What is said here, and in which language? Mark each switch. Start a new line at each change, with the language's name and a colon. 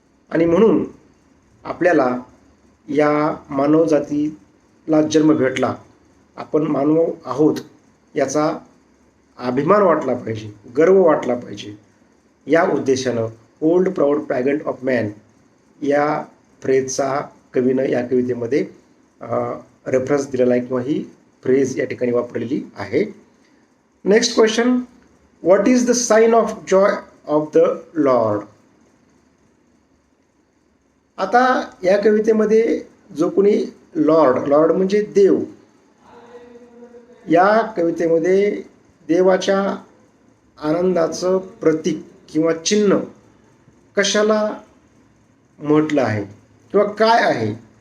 Marathi: आणि म्हणून आपल्याला या मानवजातीला जन्म भेटला, आपण मानव आहोत याचा अभिमान वाटला पाहिजे, गर्व वाटला पाहिजे. या उद्देशानं
English: old proud pagan of man
Marathi: या फ्रेजचा कवीनं या कवितेमध्ये रेफरन्स दिलेला आहे किंवा ही फ्रेज या ठिकाणी वापरलेली आहे.
English: Next question: what is the sign of joy of the Lord?
Marathi: आता या कवितेमध्ये जो कोणी लॉर्ड म्हणजे देव, या कवितेमध्ये देवाच्या आनंदाचं प्रतीक किंवा चिन्ह कशाला म्हटलं आहे किंवा काय आहे